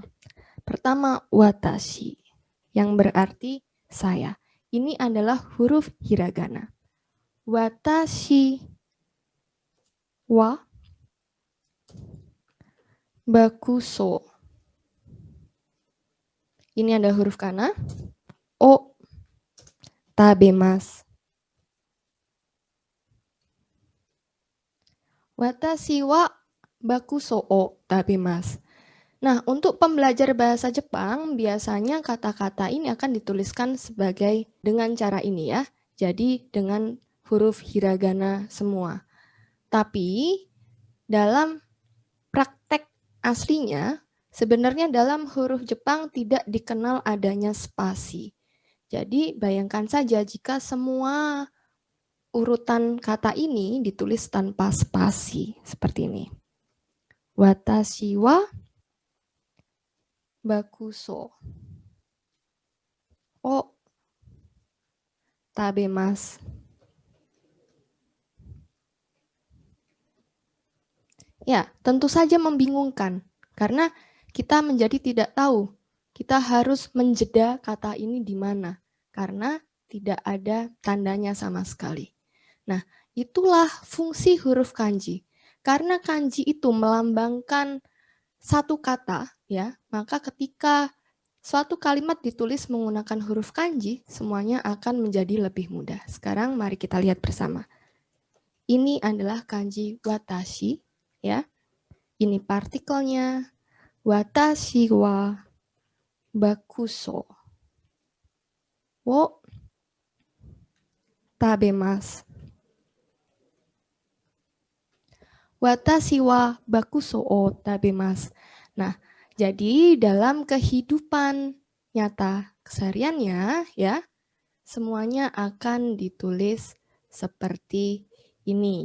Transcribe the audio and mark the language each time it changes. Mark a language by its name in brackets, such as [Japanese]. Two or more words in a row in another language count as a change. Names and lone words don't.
[Indonesian] Pertama, watashi, yang berarti saya. Ini adalah huruf hiragana. [Japanese] 私はバクソ. [Indonesian] Ini ada huruf kana. [Japanese] を食べます. 私はバクソを食べます. [Indonesian] Nah, untuk pembelajar bahasa Jepang, biasanya kata-kata ini akan dituliskan sebagai dengan cara ini ya. Jadi dengan huruf hiragana semua. Tapi dalam praktek aslinya, sebenarnya dalam huruf Jepang tidak dikenal adanya spasi. Jadi bayangkan saja jika semua urutan kata ini ditulis tanpa spasi, seperti ini. [Japanese] 私はバクソを食べます. [Indonesian] Ya, tentu saja membingungkan karena kita menjadi tidak tahu. Kita harus menjeda kata ini di mana karena tidak ada tandanya sama sekali. Nah, itulah fungsi huruf kanji. Karena kanji itu melambangkan satu kata, ya, maka ketika suatu kalimat ditulis menggunakan huruf kanji, semuanya akan menjadi lebih mudah. Sekarang mari kita lihat bersama. Ini adalah kanji watashi, ya. Ini partikelnya. [Japanese] 私はバクソを食べます. 私はバクソを食べます. [Indonesian] Nah, jadi dalam kehidupan nyata kesehariannya ya, semuanya akan ditulis seperti ini.